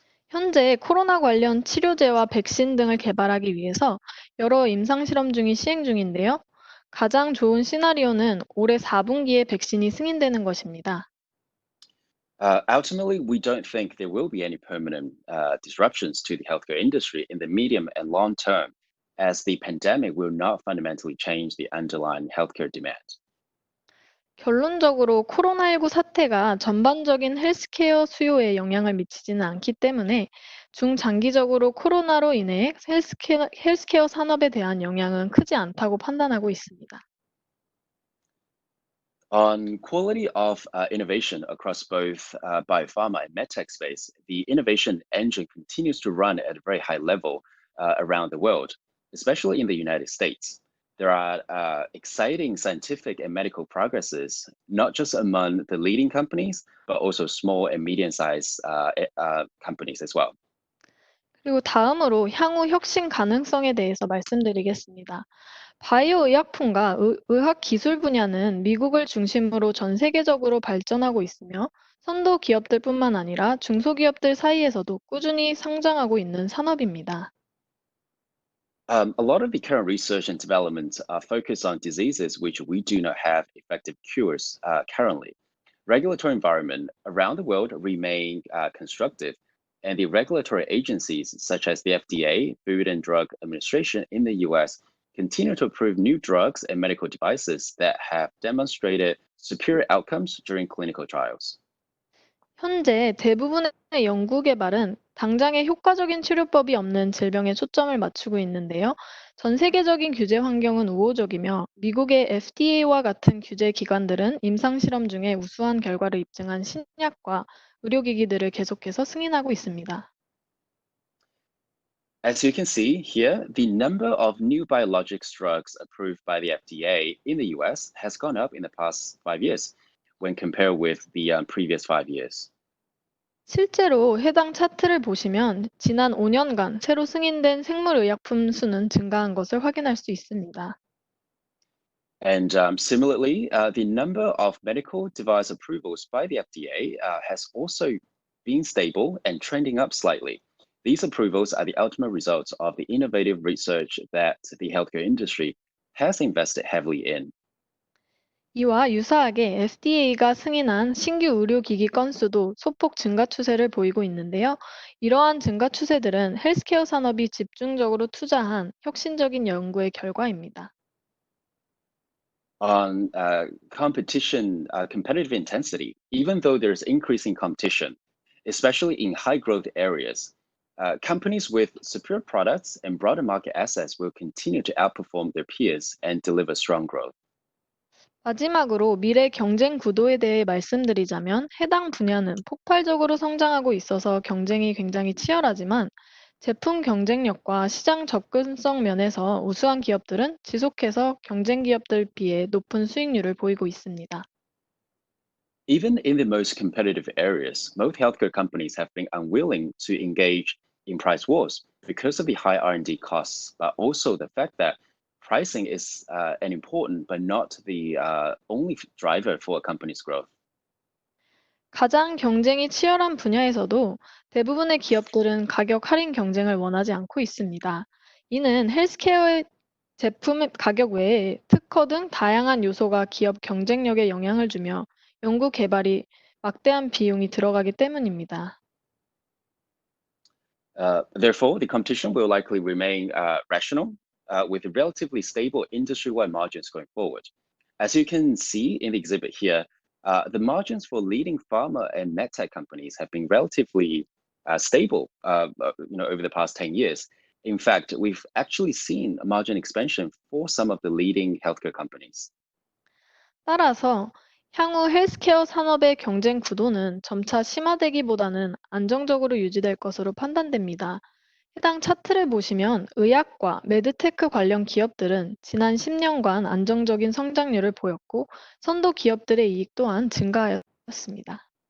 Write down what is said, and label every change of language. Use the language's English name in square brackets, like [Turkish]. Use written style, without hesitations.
[Korean] 현재 코로나 관련 치료제와 백신 등을 개발하기 위해서 여러 임상실험 중이 시행 중인데요. 가장 좋은 시나리오는 올해 4분기에 백신이 승인되는 것입니다. [English] Ultimately, we don't think there will be any permanent disruptions to the healthcare industry in the medium and long term, as the pandemic will not fundamentally change the underlying healthcare demand. [Korean] 결론적으로 코로나19 사태가 전반적인 헬스케어 수요에 영향을 미치지는 않기 때문에 중장기적으로 코로나로 인해 헬스케어 산업에 대한 영향은 크지 않다고 판단하고 있습니다. [English] On quality of innovation across both biopharma and medtech space, the innovation engine continues to run at a very high level around the world, especially in the United States. There are exciting scientific and medical progresses, not just among the leading companies, but also small and medium-sized companies as well. [Korean] 그리고 다음으로 향후 혁신 가능성에 대해서 말씀드리겠습니다. 바이오 의약품과 의학 기술 분야는 미국을 중심으로 전 세계적으로 발전하고 있으며 선도 기업들뿐만 아니라 중소기업들 사이에서도 꾸준히 성장하고 있는 산업입니다. [English] A lot of the current research and development are focused on diseases which we do not have effective cures currently. Regulatory environment around the world remain constructive, and the regulatory agencies such as the FDA, Food and Drug Administration in the US, continue to approve new drugs and medical devices that have demonstrated superior outcomes during clinical trials. [Korean] 현재 대부분의 연구 개발은 당장의 효과적인 치료법이 없는 질병에 초점을 맞추고 있는데요. 전 세계적인 규제 환경은 우호적이며 미국의 FDA와 같은 규제 기관들은 임상 실험 중에 우수한 결과를 입증한 신약과 의료기기들을 계속해서 승인하고 있습니다. [English] As you can see here, the number of new biologics drugs approved by the FDA in the US has gone up in the past 5 years when compared with the previous 5 years. [Korean] 실제로 해당 차트를 보시면 지난 5년간 새로 승인된 생물의약품 수는 증가한 것을 확인할 수 있습니다. [English] And similarly, the number of medical device approvals by the FDA has also been stable and trending up slightly. These approvals are the ultimate results of the innovative research that the healthcare industry has invested heavily in. [Korean] 이와 유사하게 FDA가 승인한 신규 의료기기 건수도 소폭 증가 추세를 보이고 있는데요. 이러한 증가 추세들은 헬스케어 산업이 집중적으로 투자한 혁신적인 연구의 결과입니다. [English] On competitive intensity, even though there's increasing competition, especially in high growth areas, companies with superior products and broader market access will continue to outperform their peers and deliver strong growth. [Korean] 마지막으로 미래 경쟁 구도에 대해 말씀드리자면 해당 분야는 폭발적으로 성장하고 있어서 경쟁이 굉장히 치열하지만 제품 경쟁력과 시장 접근성 면에서 우수한 기업들은 지속해서 경쟁 기업들 비해 높은 수익률을 보이고 있습니다. [English] Even in the most competitive areas, most healthcare companies have been unwilling to engage in price wars because of the high R&D costs, but also the fact that pricing is an important but not the only driver for a company's growth. [Korean] 가장 경쟁이 치열한 분야에서도 대부분의 기업들은 가격 할인 경쟁을 원하지 않고 있습니다. 이는 헬스케어의 제품 가격 외에 특허 등 다양한 요소가 기업 경쟁력에 영향을 주며 연구 개발이 막대한 비용이 들어가기 때문입니다. [English] Therefore, the competition will likely remain rational with relatively stable industry-wide margins going forward. As you can see in the exhibit here, the margins for leading pharma and medtech companies have been relatively stable over the past 10 years. In fact, we've actually seen a margin expansion for some of the leading healthcare companies. [Korean] 따라서 향후 헬스케어 산업의 경쟁 구도는 점차 심화되기보다는 안정적으로 유지될 것으로 판단됩니다. 해당 차트를 보시면 의학과 메드테크 관련 기업들은 지난 10년간 안정적인 성장률을 보였고 선도 기업들의 이익 또한 증가하였습니다.